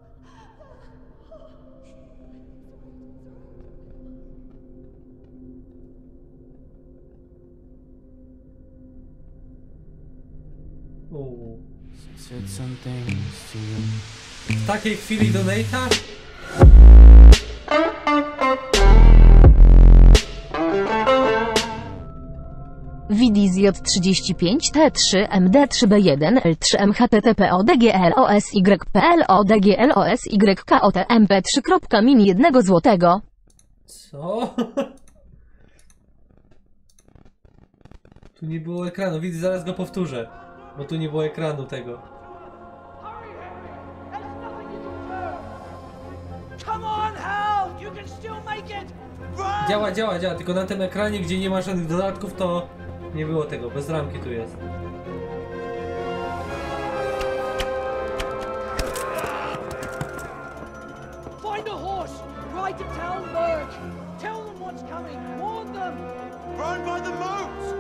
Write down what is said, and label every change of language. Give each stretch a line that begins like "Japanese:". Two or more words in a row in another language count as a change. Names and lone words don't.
Polish: W takiej chwili donata? WDZJ 35 T3 MD3B1 L3 MHTTPO DGLOSY PLO DGLOSY KOT MP3.min 1 złotego. Co? Tu nie było ekranu, widzę, zaraz go powtórzę. Bo tu nie było ekranu tego. Działa, działa, działa, tylko na tym ekranie, gdzie nie ma żadnych dodatków, to nie było tego, bez ramki tu jest.
English: Find a horse, ride to Talberg. Tell them what's coming, warn them. Run by the moats!